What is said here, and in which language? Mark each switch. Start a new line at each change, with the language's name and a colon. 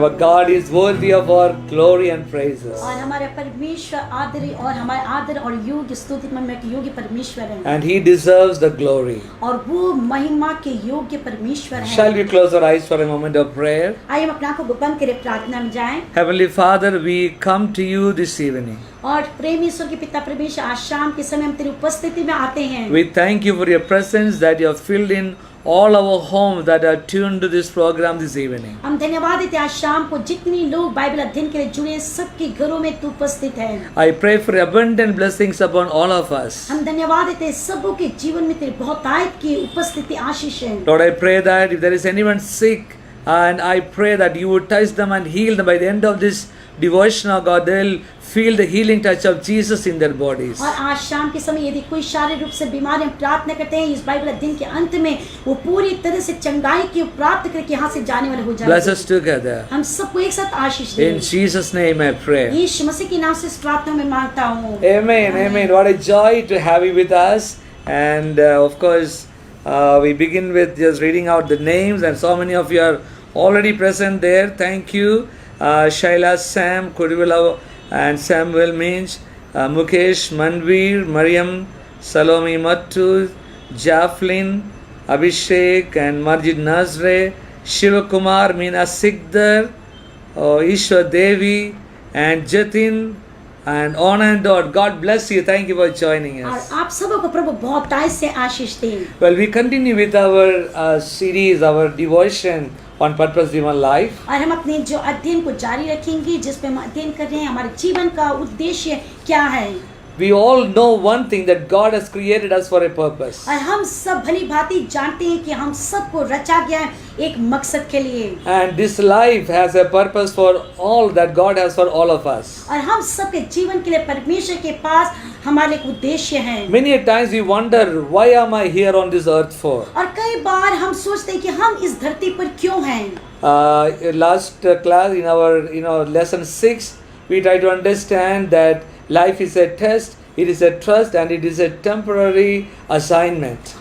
English: Our God is worthy of our glory and praises.
Hindi: और हमारे परमेश्वर आदर और हमारे आदर और योग्य स्तुति महिमा के योग्य परमेश्वर हैं.
English: And He deserves the glory.
Hindi: और वो महिमा के योग्य परमेश्वर हैं.
English: Shall we close our eyes for a moment of prayer?
Hindi: आइए हम अपनी आंखों को बंद करके प्रार्थना में जाएं.
English: Heavenly Father, we come to you this evening.
Hindi: और प्रेम ईश्वर के पिता परमेश्वर, आज शाम के समय हम तेरी उपस्थिति में आते हैं.
English: We thank you for your presence that you have filled in all our homes that are tuned to this program this evening.
Hindi: हम धन्यवाद देते हैं आज शाम को जितनी लोग बाइबल अध्ययन के लिए जुड़े सबके घरों में तू उपस्थित है.
English: I pray for abundant blessings upon all of us.
Hindi: हम धन्यवाद देते हैं सबों के जीवन में तेरी बहुतायत की उपस्थिति आशीष है.
English: Lord, I pray that if there is anyone sick And I pray that you would touch them and heal them. By the end of this devotion, oh God, they'll feel the healing touch of Jesus in their bodies.
Hindi: और आज शाम के समय यदि कोई शारीरिक रूप से बीमार है, प्रार्थना करते हैं इस बाइबल अध्ययन के अंत में वो पूरी तरह से चंगाई की प्राप्त करके यहाँ से जाने वाले हो
English: Bless
Hindi: जाएंगे।
English: us together.
Hindi: हम सबको एक साथ आशीष दें।
English: In Jesus' name I pray.
Hindi: यीशु मसीह के नाम से इस प्रार्थना में मांगता हूँ।
English: Amen, amen. What a joy to have you with us. And of course, we begin with just reading out the names, and so many of you are already present there. Thank you. Shaila, Sam, Kurivula, and Samuel Minch, Mukesh, Manveer, Mariam, Salome Mattu, Jaflin, Abhishek, and Marjid Nazre, Shivakumar, Meena Sikdar, Ishwar Devi, and Jatin, and on and on. God bless you. Thank you for joining
Hindi: और
English: us.
Hindi: आप सबों को प्रभु बहुत ताय से आशीष दे।
English: Well, we continue with our series, our devotion on purpose driven life.
Hindi: और हम अपने जो अध्ययन को जारी रखेंगे जिसपे हम अध्ययन कर रहे हैं हमारे जीवन का उद्देश्य क्या है।
English: We all know one thing, that God has created us for a purpose.
Hindi: और हम सब भली भांति जानते हैं कि हम सबको रचा गया है एक मकसद के लिए।
English: And this life has a purpose for all, that God has for all of us.
Hindi: और हम सबके जीवन के लिए परमेश्वर के पास हमारे एक उद्देश्य है।
English: Many a times we wonder, why am I here on this earth for?
Hindi: और कई बार हम सोचते हैं कि हम इस धरती पर क्यों हैं।
English: Last class in our lesson 6, we try to understand that life is a test, it is a trust, and it is a temporary assignment.